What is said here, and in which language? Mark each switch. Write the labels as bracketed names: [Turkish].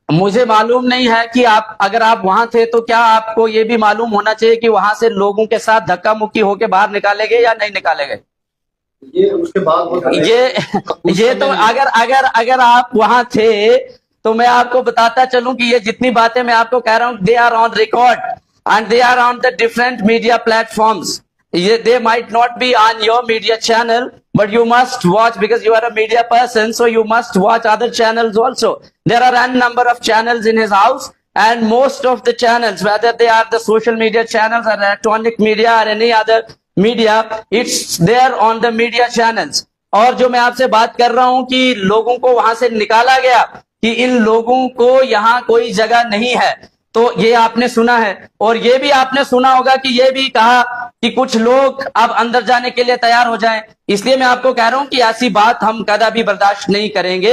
[Hindi] मुझे मालूम नहीं है कि अगर आप वहां थे तो क्या आपको ये भी मालूम होना चाहिए कि वहां से लोगों के साथ धक्का मुक्की होकर बाहर निकाले गए या नहीं निकाले गए? ये उसके बाद ये तो अगर आप वहां थे तो मैं आपको बताता चलूं कि ये जितनी बातें मैं आपको कह रहा हूं, [English] They are on record and they are on the different media platforms. They might not be on your media channel, but you must watch because you are a media person, so you must watch other channels also. There are a number of channels in his house, and most of the channels, whether they are the social media channels or electronic media or any other media, it's there on the media channels. [Hindi] और जो मैं आपसे बात कर रहा हूं कि लोगों को वहां से निकाला गया कि इन लोगों को यहाँ कोई जगह नहीं है, तो ये आपने सुना है। और ये भी आपने सुना होगा कि ये भी कहा कि कुछ लोग अब अंदर जाने के लिए तैयार हो जाएं। इसलिए मैं आपको कह रहा हूं कि ऐसी बात हम कदापि बर्दाश्त नहीं करेंगे।